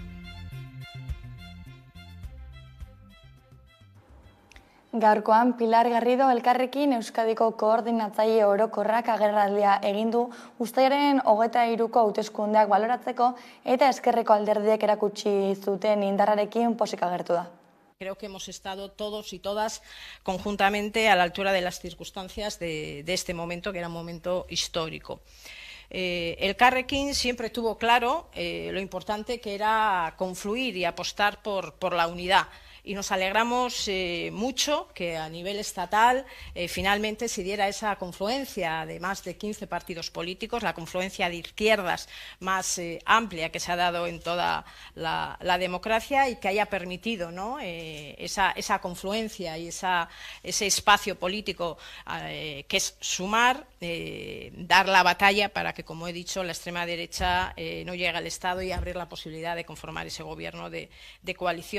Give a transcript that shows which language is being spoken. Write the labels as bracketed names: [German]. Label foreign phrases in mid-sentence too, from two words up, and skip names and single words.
[Basque] Gaurkoan Pilar Garrido Elkarrekin Euskadiko koordinatzaile orokorrak agerraldia egin du uztailaren 23ko hauteskundeak baloratzeko eta ezkerreko alderdiek erakutsi zuten indarrarekin pozik agertu da. [Spanish] Creo que hemos estado todos y todas conjuntamente a la altura de las circunstancias de este momento, que era un momento histórico. Elkarrekin siempre tuvo claro lo importante que era confluir y apostar por la unidad. Y nos alegramos mucho que a nivel estatal finalmente se diera esa confluencia de más de 15 partidos políticos, la confluencia de izquierdas más amplia que se ha dado en toda la democracia y que haya permitido, ¿no?, esa confluencia y ese espacio político que es sumar, dar la batalla para que, como he dicho, la extrema derecha no llegue al Estado y abrir la posibilidad de conformar ese gobierno de coalición.